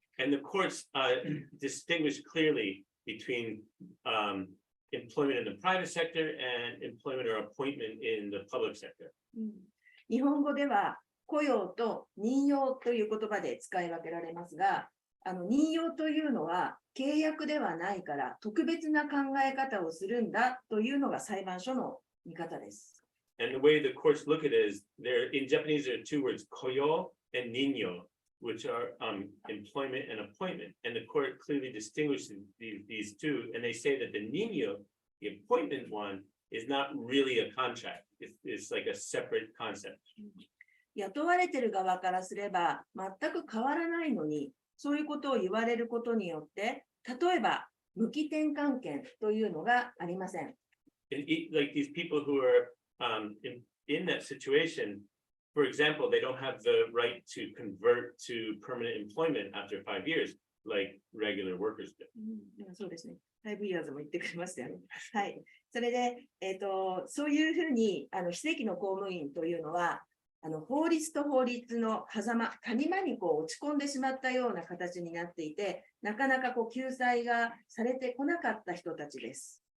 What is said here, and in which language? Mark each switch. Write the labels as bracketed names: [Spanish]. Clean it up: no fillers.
[English] And the courts distinguish clearly between employment in the private sector and employment or appointment in the public sector. [Japanese] 日本語では雇用と任用という言葉で使い分けられますが、任用というのは契約ではないから特別な考え方をするんだというのが裁判所の見方です。 [English] And the way the courts look at it is, in Japanese there are two words, koyo and ninyo, which are employment and appointment. And the court clearly distinguishes these two, and they say that the ninyo, the appointment one, is not really a contract. It's like a separate concept. [Japanese] 雇われている側からすれば全く変わらないのに、そういうことを言われることによって、例えば無期転換権というのがありません。 [English] Like these people who are in that situation, for example, they don't have the right to convert to permanent employment after 5 years, like regular workers do. [Japanese] そうですね。 [English] 5 years [Japanese] も言ってくれましたよね。はい。それで、そういうふうに非正規の公務員というのは、法律と法律の狭間、谷間に落ち込んでしまったような形になっていて、なかなか救済がされてこなかった人たちです。